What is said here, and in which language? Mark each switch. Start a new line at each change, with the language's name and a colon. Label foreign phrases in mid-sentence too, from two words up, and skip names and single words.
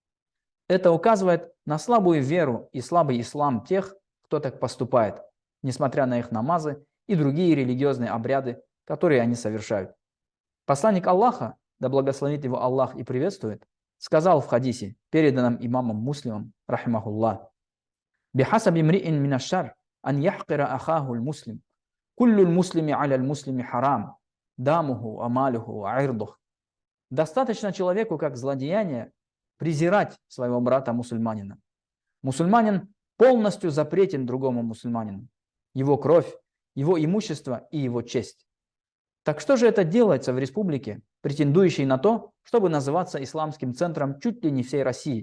Russian: Это указывает на слабую веру и слабый ислам тех, кто так поступает, несмотря на их намазы и другие религиозные обряды, которые они совершают. Посланник Аллаха, да благословит его Аллах и приветствует, сказал в хадисе, переданном имамом Муслимом,
Arabic: رحمه الله بحسب امرئ من الشر أن يحقر أخاه المسلم كل المسلم على المسلم حرام, دمه وماله وعرضه».
Russian: Достаточно человеку, как злодеяние, презирать своего брата-мусульманина. Мусульманин полностью запретен другому мусульманину, его кровь, его имущество и его честь. Так что же это делается в республике, претендующей на то, чтобы называться исламским центром чуть ли не всей России?